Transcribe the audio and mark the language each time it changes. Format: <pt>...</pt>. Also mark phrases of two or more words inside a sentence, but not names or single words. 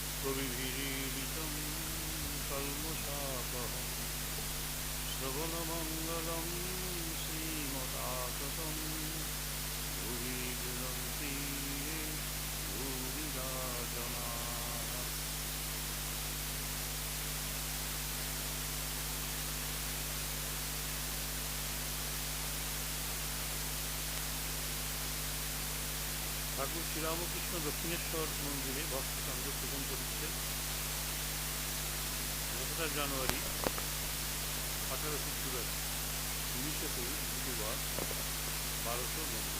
<sa>सर्वविधिरीडितं कल्मषापहं श्रवणमङ्गलं श्रीमदाततं भुवि गृह्णन्ति ये भूरिदा जनाः।</sa> <bn>ঠাকুর শ্রীরামকৃষ্ণ দক্ষিণেশ্বর মন্দিরে ভক্তসঙ্গ পূজন করেছিলেন 4 জানুয়ারি 1884, 1923 বুধবার 1290।</bn>